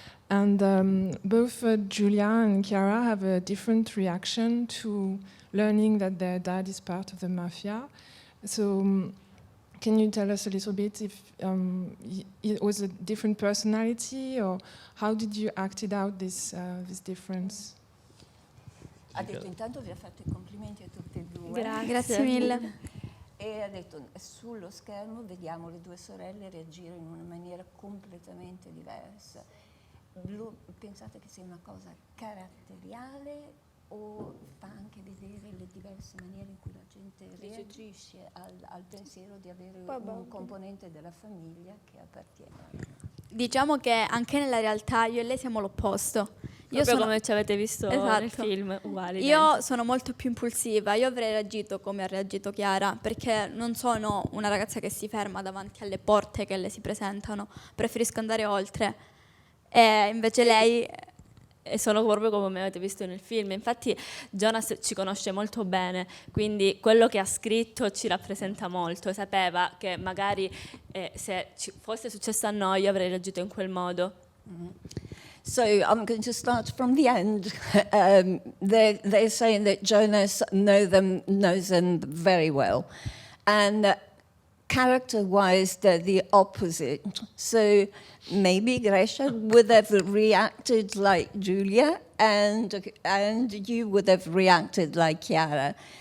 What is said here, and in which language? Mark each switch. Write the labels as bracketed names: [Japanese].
[English] And both Julia and Chiara have a different reaction to learning that their dad is part of the mafia. So can you tell us a little bit if it was a different personality, or how did you act it out, this difference? [Italian] Ha detto intanto vi ha fatto i complimenti a tutti e due. Grazie mille. E ha detto sullo schermo vediamo le due sorelle reagire in una maniera completamente diversa. Pensate che sia una cosa caratteriale o fa anche vedere le diverse maniere in cui la gente reagisce al pensiero di avere un componente della famiglia che appartiene a lei? Diciamo che anche nella realtà io e lei siamo l'opposto. Proprio come ci avete visto nel Esatto. film, uguali. Io sono molto più impulsiva, io avrei reagito come ha reagito Chiara, perché non sono una ragazza che si ferma davanti alle porte che le si presentano, preferisco andare oltre. E invece lei... E sono proprio come avete visto nel film. Infatti Jonas ci conosce molto bene, quindi quello che ha scritto ci rappresenta molto. Sapeva che magari se ci fosse successo a noi io avrei reagito in quel modo. Mm-hmm. [English] So I'm going to start from the end. They're saying that Jonas knows them very well. And character-wise, they're the opposite. So maybe Grecia would have reacted like Julia, and you would have reacted like Chiara.